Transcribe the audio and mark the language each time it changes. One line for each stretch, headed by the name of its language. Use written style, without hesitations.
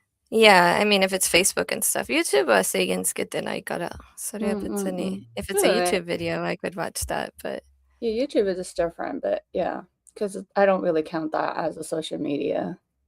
English: Yeah, I mean, if it's Facebook and stuff.
Japanese: YouTube は制限つけてないから、それは別に。
English: If it's a YouTube video, I could watch that, but... Yeah, YouTube is just different, but yeah, because I don't really count that as a social media.